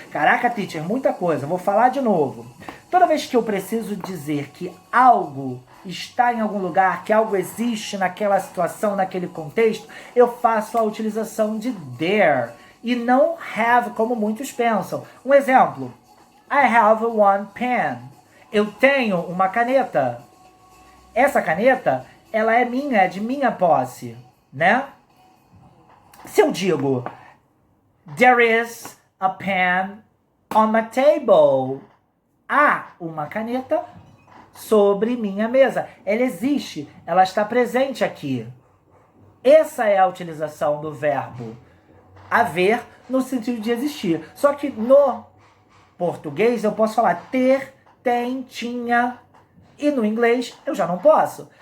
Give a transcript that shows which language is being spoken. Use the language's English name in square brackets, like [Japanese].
[Portuguese] Caraca, teacher, muita coisa. Vou falar de novo. Toda vez que eu preciso dizer que algo está em algum lugar, que algo existe naquela situação, naquele contexto, eu faço a utilização de there e não have, como muitos pensam. Um exemplo. [English] I have one pen. [Portuguese] Eu tenho uma caneta. Essa caneta, ela é minha, é de minha posse, né? Se eu digo, [English] there is a pen on my table. [Portuguese] Há uma caneta sobre minha mesa. Ela existe, ela está presente aqui. Essa é a utilização do verbo haver no sentido de existir. Só que no português eu posso falar ter, tem, tinha, e no inglês eu já não posso.